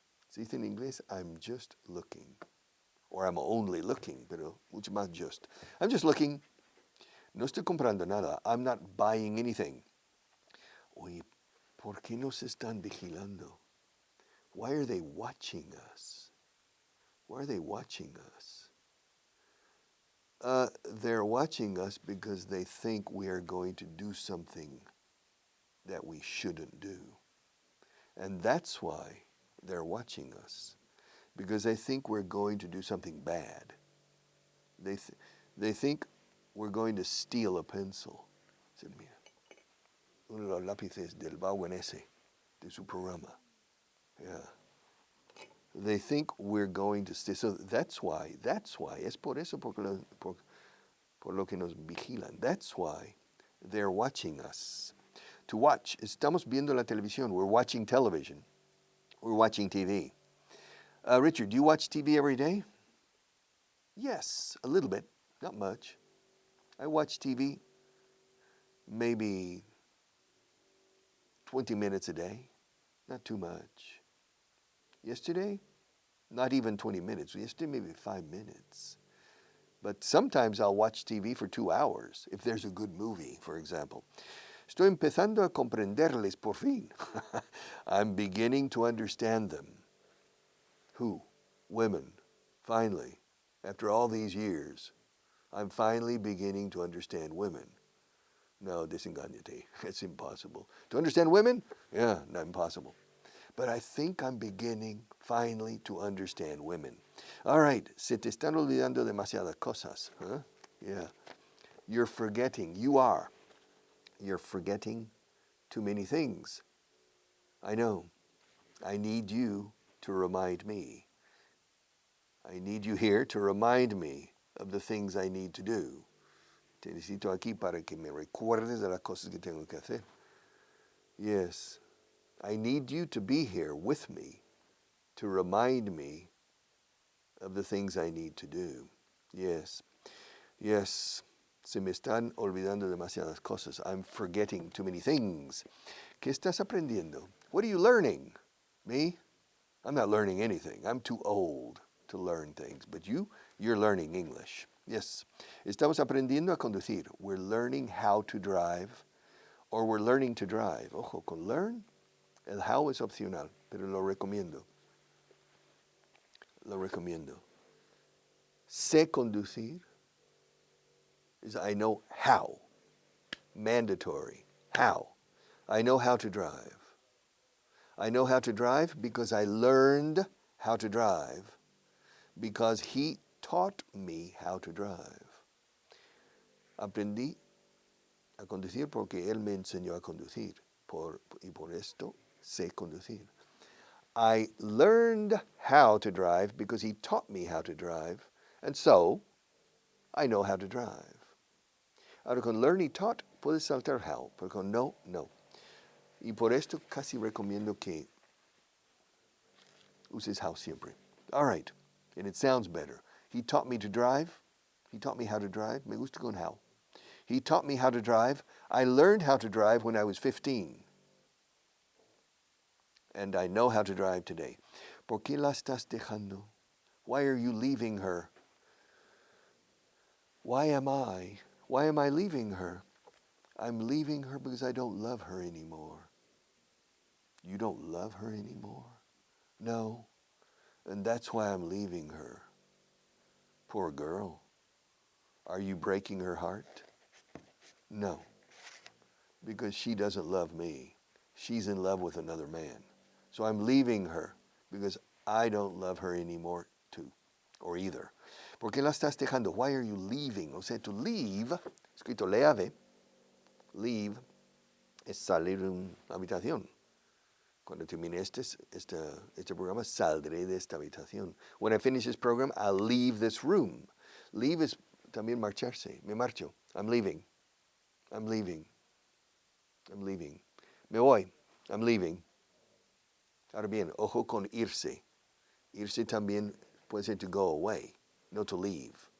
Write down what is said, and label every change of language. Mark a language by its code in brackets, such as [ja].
[es] Se dice en inglés, [en] I'm just looking. Or I'm only looking, [es] pero mucho más [en] just. I'm just looking. [es] No estoy comprando nada. [en] I'm not buying anything. [es] Oye, ¿por qué nos están vigilando? [en] Why are they watching us? Why are they watching us? They're watching us because they think we are going to do something that we shouldn't do. And that's why they're watching us, because they think we're going to do something bad. They think we're going to steal a pencil. [es] Said, mira, uno de los lápices del Vaughan ese, de su programa. Yeah. [en] They think we're going to steal. So that's why, [es] es por eso por lo que nos vigilan. [en] That's why they're watching us. To watch, [es] estamos viendo la televisión. [en] We're watching television. We're watching TV. Richard, do you watch TV every day? Yes, a little bit, not much. I watch TV maybe 20 minutes a day, not too much. Yesterday, not even 20 minutes. Yesterday, maybe 5 minutes. But sometimes I'll watch TV for 2 hours, if there's a good movie, for example. [es] Estoy empezando a comprenderles por fin. [en] I'm beginning to understand them. Who? Women. Finally, after all these years, I'm finally beginning to understand women. [es] No, desengáñate. [en] It's impossible. To understand women? Yeah, not impossible. But I think I'm beginning finally to understand women. All right, [es] se te están olvidando demasiadas cosas. [en] Huh? Yeah. You're forgetting. You're forgetting too many things. I know. I need you to remind me. I need you here to remind me of the things I need to do. [es] Te necesito aquí para que me recuerdes de las cosas que tengo que hacer. [en] Yes. I need you to be here with me to remind me of the things I need to do. Yes. Yes. [es] Se me están olvidando demasiadas cosas. [en] I'm forgetting too many things. [es] ¿Qué estás aprendiendo? [en] What are you learning? Me? I'm not learning anything. I'm too old to learn things. But you're learning English. Yes. [es] Estamos aprendiendo a conducir. [en] We're learning how to drive, or we're learning to drive. [es] Ojo, con learn, el how es opcional, pero lo recomiendo. Lo recomiendo. Sé conducir [en] is I know how. Mandatory. How. I know how to drive. I know how to drive because I learned how to drive, because he taught me how to drive. [es] Aprendí a conducir porque él me enseñó a conducir. Y por esto sé conducir. [en] I learned how to drive because he taught me how to drive, and so I know how to drive. [es] Ahora con learn y taught puedes saltar how, pero con no, no. Y por esto casi recomiendo que uses how siempre. [en] All right, and it sounds better. He taught me to drive. He taught me how to drive. [es] Me gusta con [en] how. He taught me how to drive. I learned how to drive when I was 15. And I know how to drive today. [es] ¿Por qué la estás dejando? [en] Why are you leaving her? Why am I leaving her? I'm leaving her because I don't love her anymore. You don't love her anymore? No. And that's why I'm leaving her. Poor girl. Are you breaking her heart? No. Because she doesn't love me. She's in love with another man. So I'm leaving her because I don't love her anymore too, or either. [es] ¿Por qué la estás dejando? [en] Why are you leaving? [es] O sea, [en] to leave, [es] escrito leave, leave, es salir de una habitación. Cuando termine este programa, saldré de esta habitación. [en] When I finish this program, I'll leave this room. [es] Leave es también marcharse. Me marcho. [en] I'm leaving. I'm leaving. I'm leaving. [es] Me voy. [en] I'm leaving. [es] Ahora bien, ojo con irse. Irse también puede ser [en] to go away, [es] no [en] to leave.